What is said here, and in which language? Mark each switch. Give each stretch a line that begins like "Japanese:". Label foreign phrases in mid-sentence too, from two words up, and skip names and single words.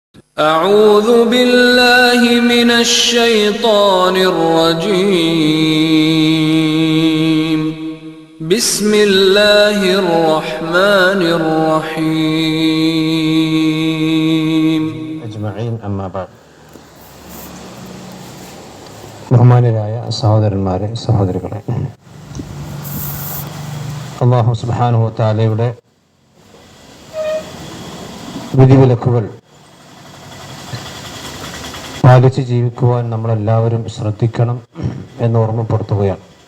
Arabic: أعوذ بالله من الشيطان الرجيم. بسم الله الرحمن الرحيم. أجمعين أما بعد.
Malayalam: ബഹുമാന്യരായ സഹോദരന്മാരെ, സഹോദരികളെ, അല്ലാഹു
Arabic: سبحانه وتعالى
Malayalam: വിധിവിലക്കുകൾ പാലിച്ച് ജീവിക്കുവാൻ നമ്മളെല്ലാവരും ശ്രദ്ധിക്കണം എന്ന് ഓർമ്മപ്പെടുത്തുകയാണ്.